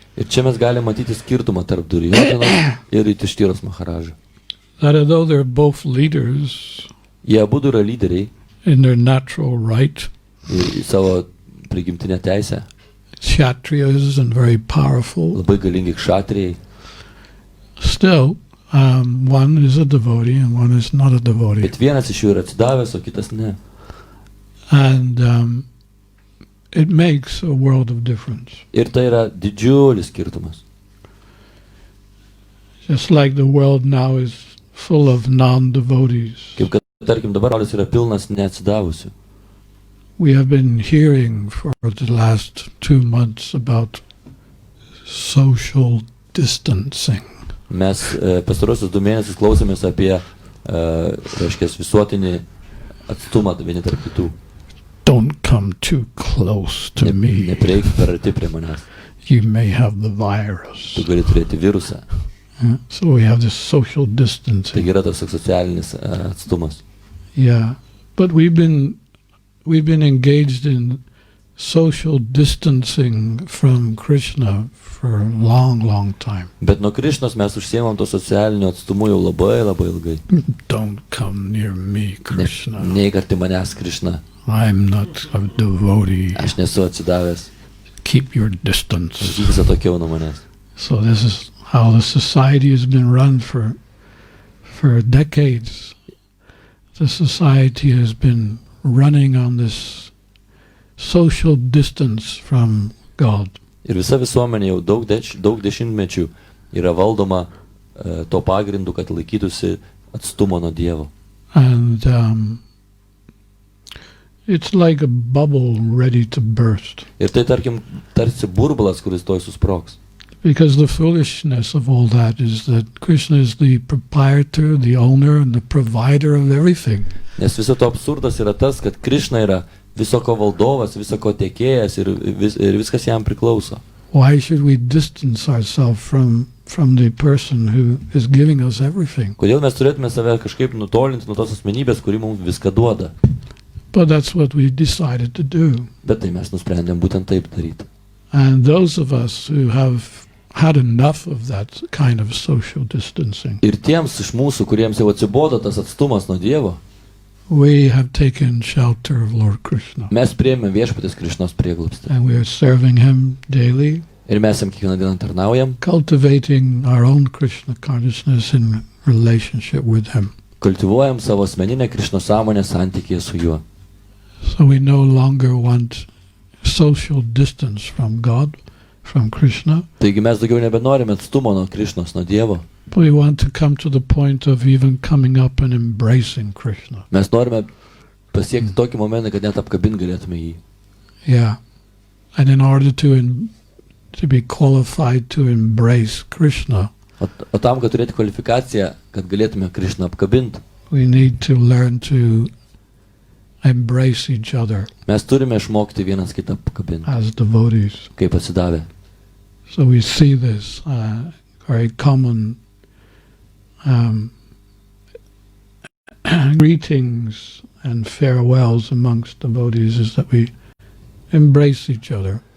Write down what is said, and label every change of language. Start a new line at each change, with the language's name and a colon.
Lithuanian: Ir čia mes galime matyti skirtumą tarp Duryodhano ir Yudhishtiros Maharažo.
English: That although they're both leaders
Lithuanian: Jie abudu yra lyderiai
English: in their natural right,
Lithuanian: į savo prigimtinę teisę.
English: kshatriyas and very powerful.
Lithuanian: labai galingi kšatrijai.
English: Still, one is a devotee and one is not a devotee.
Lithuanian: Bet vienas iš jų yra atsidavęs, o kitas ne.
English: And it makes a world of difference.
Lithuanian: Ir tai yra didžiulis skirtumas.
English: Just like the world now is full of non-devotees.
Lithuanian: Kaip kad, tarkim, dabar pasaulis yra pilnas neatsidavusių.
English: We have been hearing for the last 2 months about social distancing.
Lithuanian: Mes pastarosius 2 mėnesius klausėmės apie, reiškia, visuotinį atstumą vieni tarp kitų.
English: Don't come too close to me.
Lithuanian: Neprieik per arti prie manęs.
English: You may have the virus.
Lithuanian: Tu gali turėti virusą.
English: So we have this social distancing.
Lithuanian: Tai yra tas socialinis atstumas.
English: Yeah, but we've been engaged in social distancing from Krishna for a long time.
Lithuanian: Bet nuo Krišnos mes užsiemam to socialiniu atstumu jau labai ilgai.
English: Don't come near me, Krishna.
Lithuanian: Neik arti manęs, Krišna.
English: I'm not a devotee.
Lithuanian: Aš nesu atsidavęs.
English: Keep your distance.
Lithuanian: Vis atokiau nuo manęs.
English: So this is how the society has been run for decades. The society has been running on this social distance from God.
Lithuanian: Ir visa visuomenė jau daug dešimtmečių yra valdoma to pagrindu, kad laikytųsi atstumo nuo Dievo.
English: And it's like a bubble ready to burst.
Lithuanian: Ir tai, tarkim, tarsi burbulas, kuris tuoj susprogs.
English: Because the foolishness of all that is that Krishna is the proprietor, the owner, and the provider of everything.
Lithuanian: Nes viso to absurdas yra tas, kad Krišna yra visoko valdovas, visoko tiekėjas ir viskas jam priklauso.
English: Why should we distance ourselves from the person who is giving us everything?
Lithuanian: Kodėl mes turėtume save kažkaip nutolinti nuo tos asmenybės, kuri mums viską duoda?
English: But that's what we decided to do.
Lithuanian: Bet tai mes nusprendėm būtent taip daryti.
English: And those of us who have had enough of that kind of social distancing,
Lithuanian: Ir tiems iš mūsų, kuriems jau atsibodo tas atstumas nuo Dievo,
English: we have taken shelter of Lord Krishna.
Lithuanian: mes priėmėm viešpatės Krišnos prieglobstį.
English: And we are serving him daily,
Lithuanian: Ir mes jam kiekvieną dieną tarnaujam,
English: cultivating our own Krishna consciousness in relationship with him.
Lithuanian: kultivuojam savo asmeninę Krišnos sąmonę santykėje su juo.
English: So we no longer want social distance from God, from Krishna.
Lithuanian: Taigi mes daugiau nebenorime atstumo nuo Krišnos, nuo Dievo.
English: We want to come to the point of even coming up and embracing Krishna.
Lithuanian: Mes norime pasiekti tokį momentą, kad net apkabint galėtume jį.
English: Yeah. And in order to be qualified to embrace Krishna,
Lithuanian: O tam, kad turėti kvalifikaciją, kad galėtume Krišną apkabinti,
English: we need to learn to embrace each other
Lithuanian: mes turime išmokti vienas kitą apkabinti,
English: as devotees.
Lithuanian: kaip atsidavę.
English: So we see this very common greetings and farewells amongst devotees is that we embrace each other.